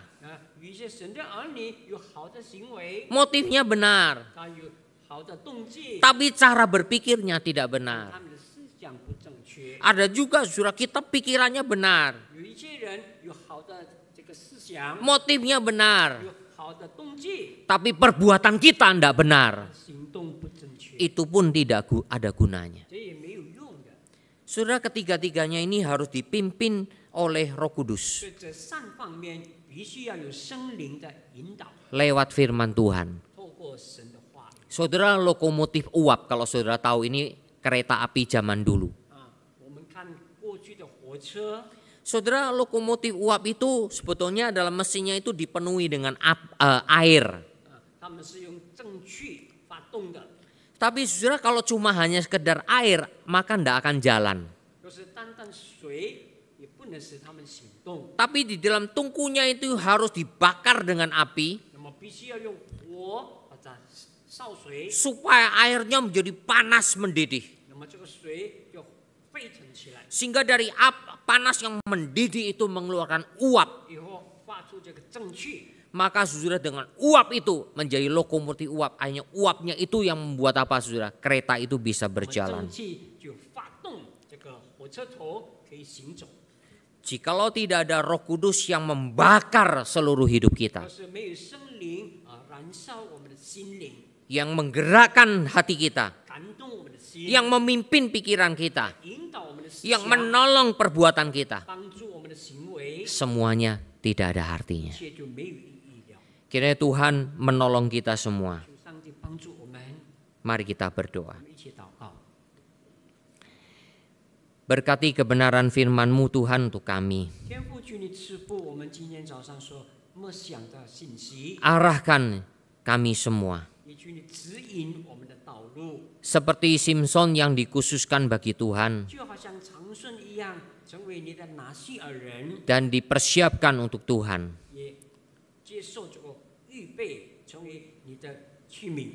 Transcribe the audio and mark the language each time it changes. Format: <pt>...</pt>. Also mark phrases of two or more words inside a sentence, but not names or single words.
<zh>有一些神的儿女有好的行为，</zh> <id>Motifnya benar.</id> <zh>他有好的动机，</zh> <id>Tapi cara berpikirnya tidak benar.</id> <zh>他们的思想不正确。</zh> <id>Ada juga saudara kita pikirannya benar.</id> <zh>有一些人有好的这个思想，</zh> <id>Motifnya benar.</id> <zh>有好的动机，</zh> <id>Tapi perbuatan kita tidak benar.</id> <zh>行动不正确，</zh> <id>Itu pun tidak ada gunanya.</id> <zh>这也没有用的。</zh> <id>Saudara, ketiga-tiganya ini harus dipimpin oleh Roh</id> <zh>所</zh> <id>Kudus</id> <zh>以这3方面必须要有圣灵的引导，</zh> <id>lewat firman Tuhan.</id> <zh>透过神的话语。</zh> <id>Saudara, lokomotif uap, kalau saudara tahu ini kereta api zaman dulu.</id> <zh>我们看过去的火车，</zh> <id>Saudara, lokomotif uap itu sebetulnya dalam mesinnya itu dipenuhi dengan air.</id> <zh>他们是用正气发动的，</zh> <id>Tapi saudara, kalau cuma hanya sekedar air, maka tidak akan jalan.</id> <zh>就是单单水也不能使他们行动，</zh> <id>Tapi di dalam tungkunya itu harus dibakar dengan api</id> <zh>那么必须要用火把它烧水，</zh> <id>supaya airnya menjadi panas mendidih.</id> <zh>那么这个水就沸腾起来，</zh> <id>Sehingga dari panas yang mendidih itu mengeluarkan uap.</id> <zh>以后发出这个正气，</zh> <id>Maka saudara dengan uap itu menjadi lokomotif uap. Hanya uapnya itu yang membuat apa saudara? Kereta itu bisa</id> <zh>那么</zh> <id>berjalan.</id> <zh>正气就发动这个火车头可以行走。</zh> <id>Jikalau tidak ada Roh Kudus yang membakar seluruh hidup</id> <zh>要</zh> <id>kita,</id> <zh>是没有圣灵燃烧我们的心灵，</zh> <id>yang menggerakkan hati kita,</id> <zh>感动我们的心，</zh> <id>yang memimpin pikiran kita,</id> <zh>引导我们的思</zh> <id>yang</id> <zh>想，</zh> <id>menolong perbuatan kita,</id> <zh>帮助我们的行为，</zh> <id>semuanya tidak ada</id> <zh>一</zh> <id>artinya.</id> <zh>切就没有意义了。</zh> <id>Kiranya Tuhan menolong kita semua.</id> <zh>求上帝帮助我们，</zh> <id>Mari kita berdoa.</id> <zh>我们一起祷告。</zh> <id>Berkati kebenaran firman-Mu Tuhan untuk kami.</id> <zh>天父，求你赐福我们今天早上所默想的信息，</zh> <id>Arahkan kami semua.</id> <zh>也求你指引我们的道路，</zh> <id>Seperti Simson yang dikhususkan bagi Tuhan</id> <zh>就好像长顺一样，成为你的拿西尔人，</zh> <id>dan dipersiapkan untuk Tuhan.</id> <zh>也接受这个预备，成为你的器皿。</zh>